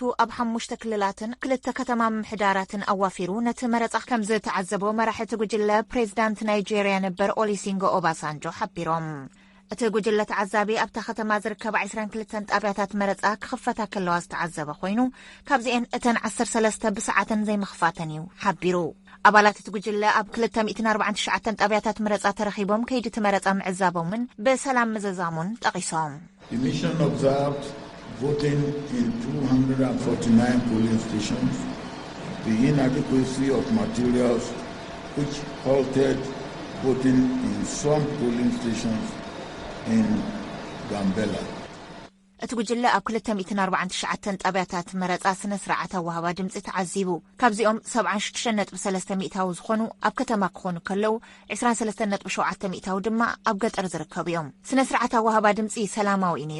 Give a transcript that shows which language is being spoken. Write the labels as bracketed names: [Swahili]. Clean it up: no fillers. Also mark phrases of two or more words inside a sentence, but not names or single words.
[Tigrinya] ኣብ 5 ክልላትን 2 ከተማ ምሕዳራትን ኣዋፊሩ ነቲ መረፃ ከም ዝተዓዘቦ መራሕቲ ጉጅለ ፕሬዚዳንት ናይጄርያ ነበር ኦሉሴጉን ኦባሳንጆ ሓቢሮም እቲ ጉጅለ ተዓዛቢ ኣብታ ከተማ ዝርከብ 22 ጣብያታት መረፃ ክኽፈታ ከለዋ ዝተዓዘበ ኮይኑ ካብዚአን እተን 13 ብሰዓትን ዘይምኽፋተን እዩ ሓቢሩ ኣባላት እቲ ጉጅለ ኣብ 249 ጣብያታት መረፃ ተረኺቦም ከይዲ እቲ መረፃ ምዕዛቦምን ብሰላም ምዝዛሙን ጠቒሶም [English] The mission observed voting in 249 polling stations, the inadequacy of materials which halted voting in some polling stations in Gambela. [Tigrinya] እቲ ጉጅለ ኣብ 249 ጣብያታት መረፃ ስነ ስርዓት ኣዋህባ ድምፂ ተዓዚቡ ካብዚኦም 76.3 ሚእታዊ ዝኾኑ ኣብ ከተማ ክኾኑ ከለው 23.7 ሚእታዊ ድማ ኣብ ገጠር ዝርከቡ እዮም ስነ ስርዓት ኣዋህባ ድምፂ ሰላማዊ ነይሩ